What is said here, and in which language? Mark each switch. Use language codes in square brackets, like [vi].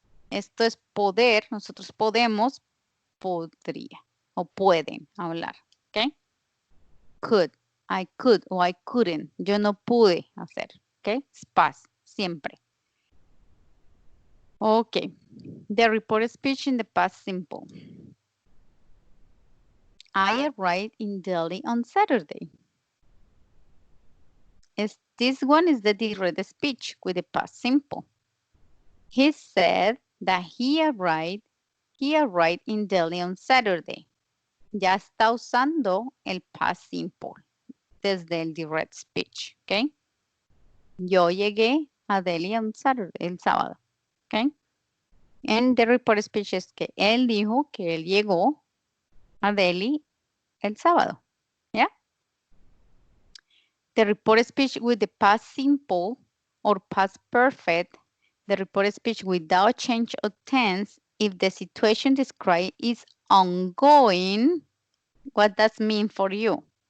[es] Esto es poder, nosotros podemos, podría o pueden hablar. [en] Okay? Could, I could o I couldn't. [es] Yo no pude hacer. Okay? Es past, siempre. [en] Okay. The reported speech in the past simple. I arrived in Delhi on Saturday. This one is the direct speech with the past simple. He said that he arrived in Delhi on Saturday. [es] Ya está usando el past simple desde el direct speech, ¿ok? Yo llegué a Delhi [en] on Saturday, [es] el sábado, ¿ok? En the report speech es que él dijo que él llegó a Delhi el sábado, ¿ya? [en] The report speech with the past simple or past perfect, the report speech without change of tense, if the situation described is ongoing, what does mean for you?